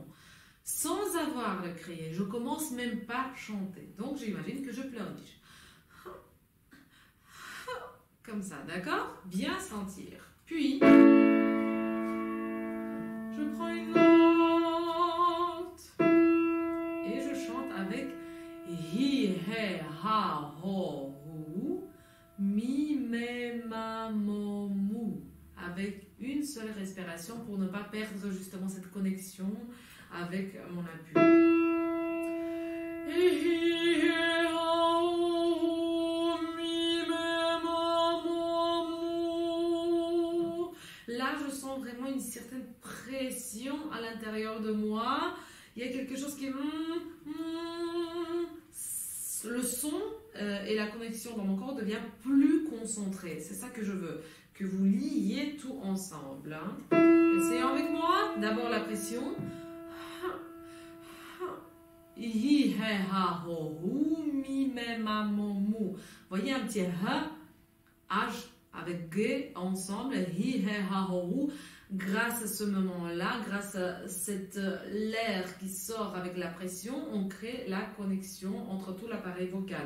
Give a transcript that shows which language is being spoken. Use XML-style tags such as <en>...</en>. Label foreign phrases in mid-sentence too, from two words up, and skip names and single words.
<fr>Sans avoir le créé, je commence même pas à chanter. Donc, j'imagine que je pleurniche. Comme ça, d'accord? Bien sentir. Puis, je prends une note et je chante avec hi, he, ha, ho, hu, mi, me, ma, mo, mu. Avec une seule respiration pour ne pas perdre justement cette connexion avec mon appui. Là, je sens vraiment une certaine pression à l'intérieur de moi. Il y a quelque chose qui... Le son et la connexion dans mon corps devient plus concentré. C'est ça que je veux, que vous liez tout ensemble. Hein. Essayons avec moi. D'abord la pression. Hi, he, ha, ho, hu, mi, me, ma, mo, mu. Voyez un petit H avec G ensemble. Hi, he, ha, ho, hu. Grâce à ce moment-là, grâce à l'air qui sort avec la pression, on crée la connexion entre tout l'appareil vocal.</fr>